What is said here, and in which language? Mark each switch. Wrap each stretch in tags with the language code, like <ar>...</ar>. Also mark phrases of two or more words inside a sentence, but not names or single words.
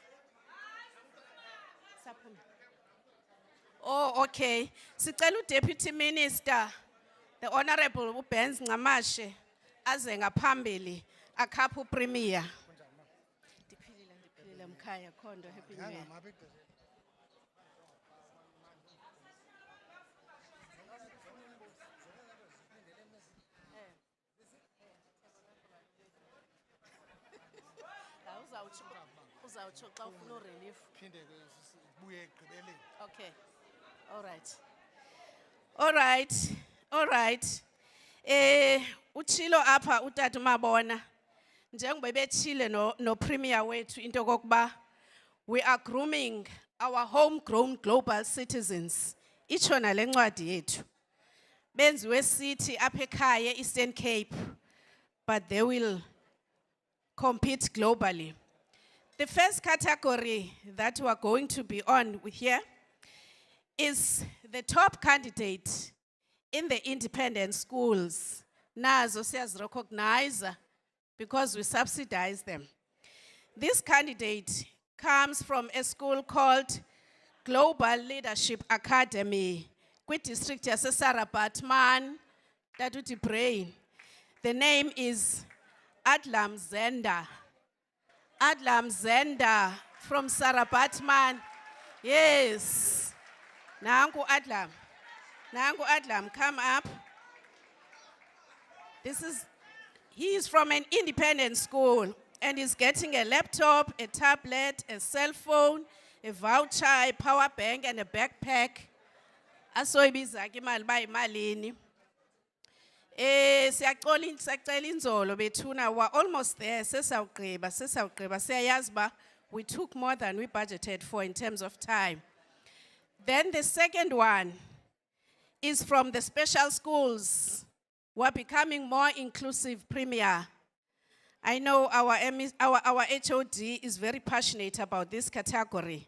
<en>Oh, okay.</en> <xh>Sicela</xh> <en>uDeputy Minister, the Honorable</en> <xh>uBenz Ncamashe, aze ngaphambili akhaphe uPremier. Ndiphilile mkhaya Khondo,</xh> <en>happy new year.</en> <xh>Uzawutsho xa ufuna relief.</xh> <en>Okay. All right.</en> <xh>Uchilo apha utata Mabona. Njengoba betshile no Premier wethu into kokuba</xh> <en>we are grooming our homegrown global citizens.</en> <xh>Itsho nale ncwadi yethu. Benziwe city apha ekhaya Eastern Cape,</xh> <en>but they will compete globally. The first category that we are going to be on here is the top candidate in the independent schools nazo recognize because we subsidize them. This candidate comes from a school called Global Leadership Academy,</en> <xh>district ya Sarabatman, Tatuti Brain.</xh> <en>The name is Adlam Zenda. Adlam Zenda from Sarabatman.</en> <xh>Yes. Nangu Adlam. Nangu Adlam,</xh> <en>come up. He is from an independent school and is getting a laptop, a tablet, a cell phone, a voucher, a power bank, and a backpack.</en> <xh>Asoyibiza ke imali bayimalini. Siyacela inzolo bethuna,</xh> <en>we're almost there.</en> <xh>Sesawugqiba. Siyayazi ba</xh> <en>we took more than we budgeted for in terms of time. Then the second one is from the special schools. We're becoming more inclusive, Premier. I know our HOD is very passionate about this category.</en>